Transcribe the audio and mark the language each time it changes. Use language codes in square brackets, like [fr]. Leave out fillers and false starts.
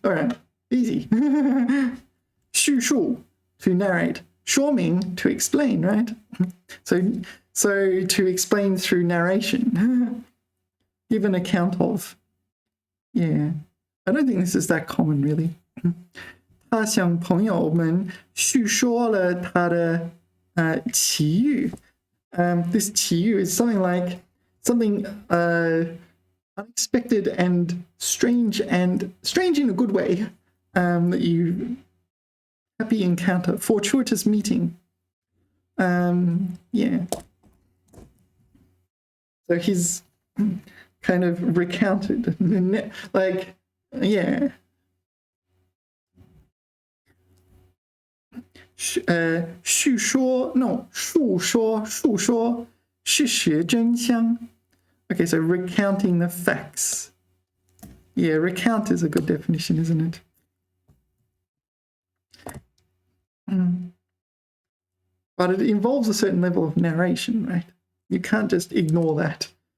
[en] All right, easy. 叙述 to narrate, 说明 to explain, right? So to explain through narration, give an account of. Yeah, I don't think this is that common really. [zh] 他向朋友们叙说了他的奇遇. [en] This 奇遇 is something like something unexpected and strange in a good way that you happy encounter, fortuitous meeting. Yeah. So he's kind of recounted, like, yeah. [zh] 叙说 no 述说事实真相. [en] Okay, so recounting the facts. Yeah, recount is a good definition, isn't it? But it involves a certain level of narration, right? You can't just ignore that.